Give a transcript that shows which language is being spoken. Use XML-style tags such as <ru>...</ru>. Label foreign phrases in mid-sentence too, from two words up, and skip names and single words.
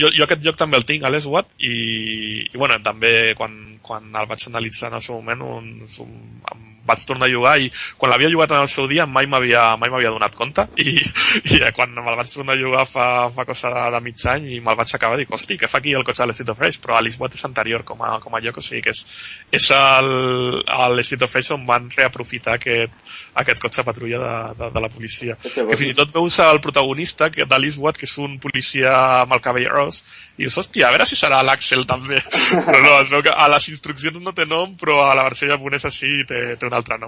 <ca>Jo aquest joc també el tinc a l'Eastward, i bueno, també quan el vaig analitzar en el seu moment em vaig tornar a jugar i quan l'havia jugat en el seu dia mai m'havia donat compte i quan me'l vaig tornar a jugar fa cosa de mig any i me'l vaig acabar dic, hosti, què fa aquí el cotxe de l'Street of Rage? Però l'Eastwood és anterior com a lloc, o sigui que és l'Street of Rage on van reaprofitar aquest cotxe patrulla de la policia. Que fins i tot veus el protagonista de l'Eastwood, que és un policia amb el cabell ros, i dius, hòstia, a veure si serà l'Axel també. Però no, es veu que a les instruccions no té nom, però a la versió japonesa sí té un altre nom.</ca>